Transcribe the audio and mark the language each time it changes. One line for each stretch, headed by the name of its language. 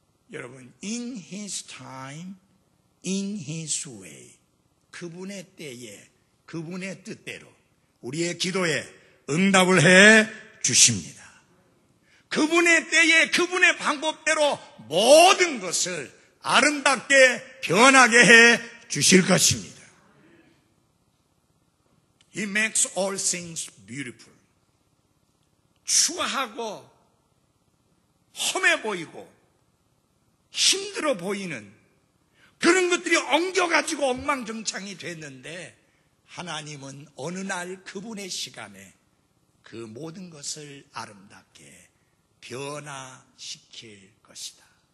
Korean: 여러분,
English: in his time, in his way,
Korean: 그분의 때에 그분의 뜻대로 우리의 기도에 응답을 해 주십니다. 그분의 때에 그분의 방법대로 모든 것을 아름답게 변하게 해 주실 것입니다.
English: He makes all things beautiful.
Korean: 추하고 험해 보이고 힘들어 보이는 그런 것들이 엉겨가지고 엉망정창이 됐는데, 하나님은 어느 날 그분의 시간에 그 모든 것을 아름답게 변화시킬 것이다.